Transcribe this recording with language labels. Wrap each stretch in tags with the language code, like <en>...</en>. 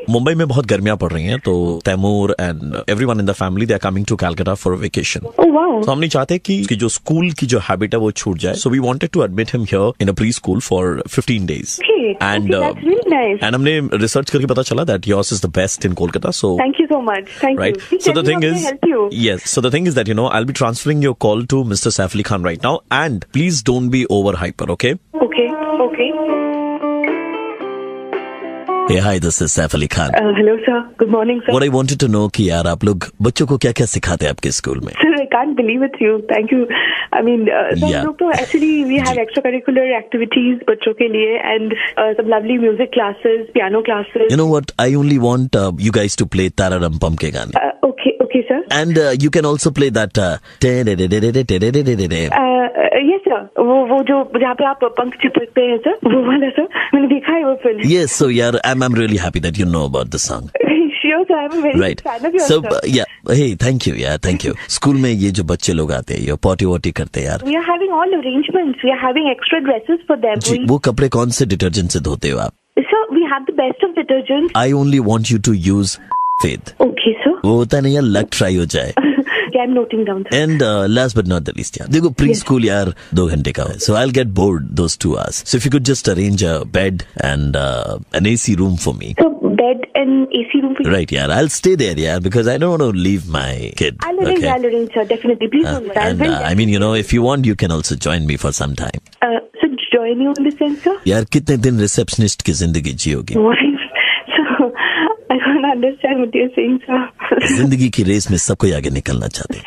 <hi>मुंबई में बहुत गर्मियां पड़ रही हैं, तो</hi> <en>Taimur and everyone in the family they are coming to Calcutta for vacation. Oh wow.</en> <hi>तो हम नहीं चाहते कि जो स्कूल की जो हैबिट है वो छूट जाए,</hi> <en>So we wanted to admit him here in a preschool for 15 days। And that's really nice. And</en> <hi>हमने रिसर्च करके पता चला</hi> <en>That yours is the best in Kolkata, so thank you so much. Thank right. You. So the thing is, yes. So the thing is that I'll be transferring your call to Mr. Saif Ali Khan right now, and please don't be over hyper, okay? Okay okay. Hey, hi, this is Saif Ali Khan. Hello sir, good morning sir. What I wanted to know</en> <hi>कि यार आप लोग बच्चों को क्या क्या सिखाते हैं आपके स्कूल में?</hi> <en>Sir, I can't believe it's you. Thank you. I mean, some Yeah.</en> <hi>लोग तो</hi> <en>actually we have extracurricular activities</en> <hi>बच्चों के लिए</hi> <en>and some lovely music classes, piano classes. You know what? I only want you guys to play Tararam Pam के गाने. Okay, sir. And you can also play that. Yes, sir.</en> <hi>वो जो जहाँ पे आप पंख चिपकते हैं सर, वो वाला सर, मैंने देखा है वो film.</hi> <en>Yes, so yeah, I'm really happy that you know about the song. Sure, sir. I'm a very Right. big fan of yours, So sir. yeah, hey, thank you, yeah, thank you.</en> <hi>School में ये जो बच्चे लोग आते हैं, ये potty worthy करते हैं यार।</hi> <en>We are having all arrangements. We are having extra dresses for them.</en> <hi>जी, वो कपड़े कौन से डिटर्जेंट से धोते हो आप?</hi> <en>Sir, we have the best of detergents. I only want you to use Faith. Okay, sir.</en> <hi>वो होता नहीं यार, लक ट्राई हो जाए।</hi> <en>Okay, I'm noting down, sir. And last but not the least यार,</en> <hi>देखो प्री स्कूल यार 2 घंटे का है,</hi> <en>So I will get bored those 2 hours. So if you could just arrange a bed and an AC room for me. So bed and AC room. Right, yeah, I'll stay there, yeah, because I don't want to leave my kid. I'll arrange, sir. Definitely, please don't worry. And I mean, if you want, you can also join me for some time. So join you in the sense, sir?</en> <hi>यार कितने दिन receptionist की जिंदगी जियोगी?</hi> <en>Why? So I don't understand what you're saying, sir.</en> <hi>जिंदगी की race में सब कोई आगे निकलना चाहते हैं।</hi>